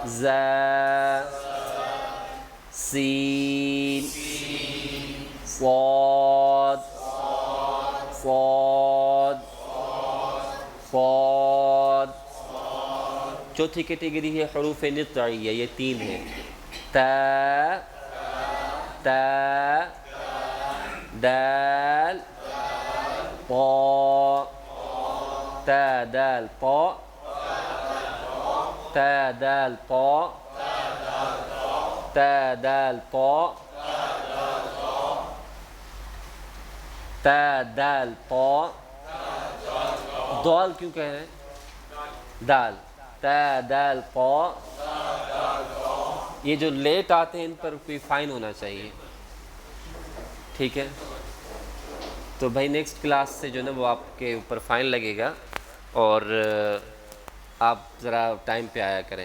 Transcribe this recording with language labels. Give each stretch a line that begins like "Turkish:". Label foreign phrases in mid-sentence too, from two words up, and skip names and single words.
Urdu: زا سین صاد صاد صاد. چوتھی کیٹیگری ہے حروف نطعیہ، یہ 3 ہیں. تا تا دال طا تا دال طا تا دال طا تا دال طا تا دال طا. دال کیوں کہہ رہے ہیں؟ دال تا دال طا. یہ جو لیٹ آتے ہیں ان پر کوئی فائن ہونا چاہیے، ٹھیک ہے؟ تو بھائی
English: next class
Urdu: سے جو ہے نا وہ آپ کے اوپر فائن لگے گا، اور آپ ذرا ٹائم پہ آیا کریں.